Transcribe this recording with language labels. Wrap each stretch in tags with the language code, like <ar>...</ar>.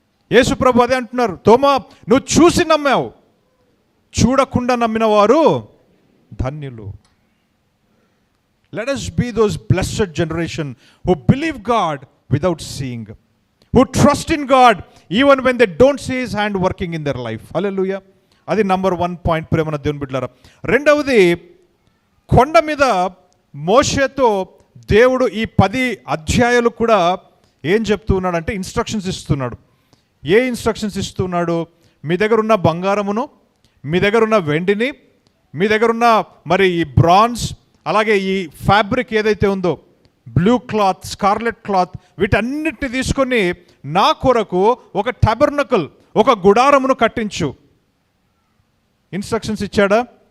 <te>యేసు ప్రభు అదే అంటున్నారు, తోమా నువ్వు చూసి నమ్మావు, చూడకుండా నమ్మిన వారు ధన్యులు.</te> <en>Let us be those blessed generation who believe God without seeing, who trust in God even when they don't see his hand working in their life. Hallelujah.</en> <te>అది నంబర్ 1 పాయింట్ ప్రేమన దేవుని బిడ్డలారా. రెండవది, కొండ మీద మోషేతో దేవుడు ఈ 10 అధ్యాయాలు కూడా ఏం చెప్తూ ఉన్నాడంటే ఇన్స్ట్రక్షన్స్ ఇస్తున్నాడు. ఏ ఇన్స్ట్రక్షన్స్ ఇస్తున్నాడు? మీ దగ్గర ఉన్న బంగారమును, మీ దగ్గర ఉన్న వెండిని, మీ దగ్గర ఉన్న మరి ఈ బ్రాంజ్, అలాగే ఈ ఫ్యాబ్రిక్ ఏదైతే ఉందో, బ్లూ క్లాత్, స్కార్లెట్ క్లాత్, వీటన్నిటిని తీసుకొని నా కొరకు ఒక టాబర్నకల్, ఒక గుడారమును కట్టించు. ఇన్స్ట్రక్షన్స్ ఇచ్చాడా?</te>